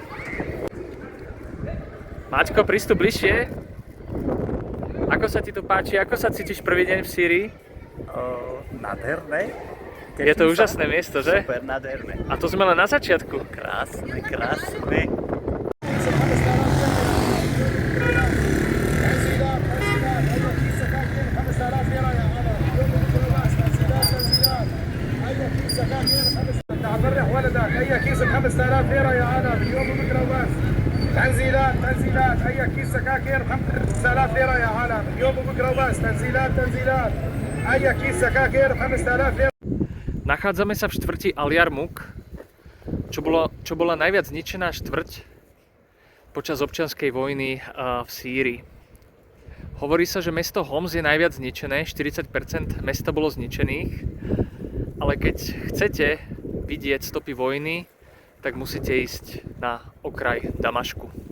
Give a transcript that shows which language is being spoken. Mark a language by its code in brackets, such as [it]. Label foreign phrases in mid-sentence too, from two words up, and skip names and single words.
[sk] Maťko, prístup bližšie. Ako sa ti tu páči? Ako sa cítiš prvý deň v Sýrii? Nádherné. Je to úžasné miesto, že? Super, nádherné. A to sme len na začiatku. Krásne, krásne. [ar] أي كيس ب 5000 ليرة يا أنا باليوم بميكروباص. تنزيلات أي كيس سكاكين ب 5000 ليرة يا أنا باليوم بميكروباص. تنزيلات أي كيس سكاكين ب 5000 ليرة. [sk] Nachádzame sa v štvrti Al-Jarmuk, čo bola najviac zničená štvrť počas občianskej vojny v Sýrii. Hovorí sa, že mesto Homs je najviac zničené, 40% mesta bolo zničených, ale keď chcete vidieť stopy vojny, tak musíte ísť na okraj Damašku.